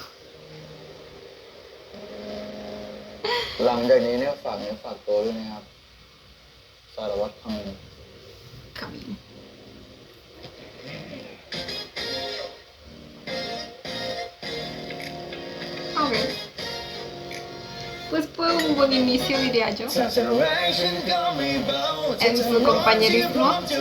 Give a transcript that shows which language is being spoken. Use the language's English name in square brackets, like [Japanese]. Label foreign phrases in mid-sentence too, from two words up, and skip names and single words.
[Thai] หลังจากนี้เนี่ยฝากเนื้อฝากตัวด้วยนะครับ สารวัตรคำนึง [Spanish] Camino. Ok. Pues fue un buen inicio, diría yo. En su compañerismo.